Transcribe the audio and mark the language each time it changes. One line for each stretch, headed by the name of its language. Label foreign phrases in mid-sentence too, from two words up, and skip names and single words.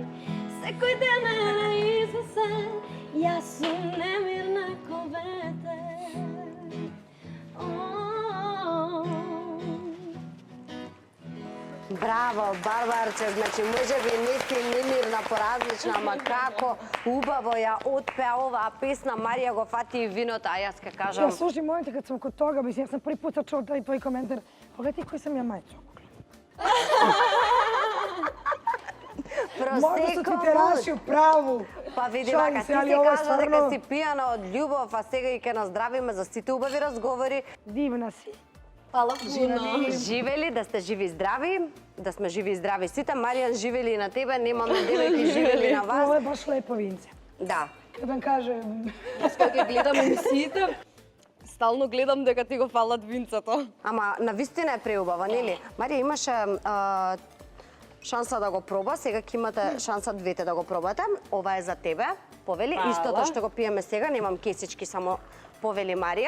Macedonian: Секој ден е неизвесен, јас сум немирна ко ветер. Браво, Барбарче, значи можеби не си немирна поразлична, ама како убаво ја отпеа оваа песна, Марија го фати и виното, а јас ке
Serbian: Ja,
Macedonian: кажам,
Serbian: slušaj, molim te, kad sam kod toga, mislim, ja sam prvi put čuo taj tvoj komentar. Pogledaj koji sam ja majicu. Možda su ti te raši u pravu.
Macedonian: Па види Шалим вака, се, ти
Serbian: али
Macedonian: си ова е кажа дека стварно- си пијана од љубов, а сега и ке наздравиме за сите убави разговори.
Serbian: Divna si.
Macedonian: Фала пуно. Живели, да сте живи и здрави, да сме живи и здрави сите. Маријан, живели и на тебе, немаме девојки, живели на
Serbian: Ovo
Macedonian: вас.
Serbian: je baš lepo vince.
Macedonian: Да.
Serbian: Kad vam kažem,
Macedonian: Кога ќе гледам емисиите, стално гледам дека ти го фалат винцето. Ама на вистина е преубава, нели? Марија, имаше шанса да го проба, сега ќе имате шанса двете да го пробате. Ова е за тебе, повели. Истото што го пиеме сега, немам кесички, само повели Марија.